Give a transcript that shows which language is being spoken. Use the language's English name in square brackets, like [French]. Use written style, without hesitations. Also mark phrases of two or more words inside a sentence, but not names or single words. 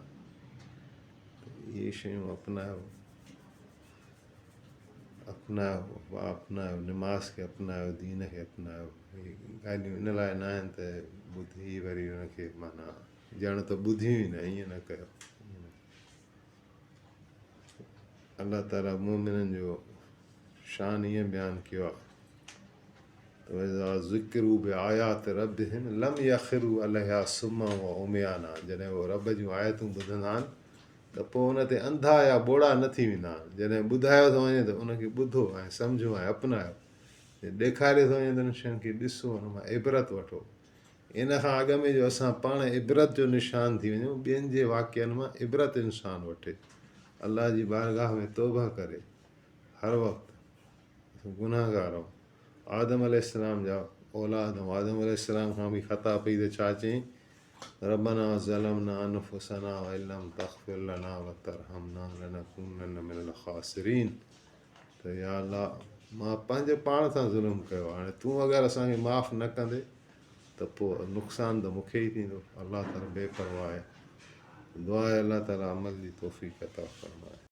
[Sindhi] इहे शयूं अपनायो, निमाज़ खे अपनायो, दीन खे अपनायो। इहे ॻाल्हियूं इन लाइ न आहिनि त ॿुधी वरी हुनखे माना ॼण त ॿुधियूं ई न, ईअं न कयो। अलाह ताला मोमिननि जो शान ईअं बयानु कयो आहे त [Arabic] ذكروا بآيات ربهم لم يخروا عليها صما وعميانا. [Sindhi] जॾहिं उहो रब जूं आयतूं ॿुधंदा आहिनि त पोइ उन ते अंधा या ॿोड़ा न थी वेंदा आहिनि। जॾहिं ॿुधायो थो वञे त उनखे ॿुधो ऐं सम्झो ऐं अपनायो। ॾेखारे थो वञे त उन शयुनि खे ॾिसो, हुन मां इबरत वठो। इन खां अॻु में जो असां पाण इबरत जो निशान थी वञूं, ॿियनि जे वाक्यनि मां इबरत इंसानु वठे, अलाह जी बारगाह में तौबा करे। हर वक़्तु गुनाहगार आहियूं, आदम अलैहिस्सलाम जा औलाद, आदम अलैहिस्सलाम खां बि ख़ता पई त छा चयईं? [Arabic] ربنا ظلمنا أنفسنا وإن لم تغفر لنا وترحمنا لنكونن من الخاسرين. [Sindhi] त या अल्लाह, मां पंहिंजे पाण सां ज़ुल्म कयो, हाणे तूं अगरि असांखे माफ़ु न कंदे त पोइ नुक़सानु त मूंखे ई थींदो। अलाह ताला बेपरवाह आहे। दुआ आहे अलाह ताला अमल जी तौफ़ीक़ अता फ़रमाए।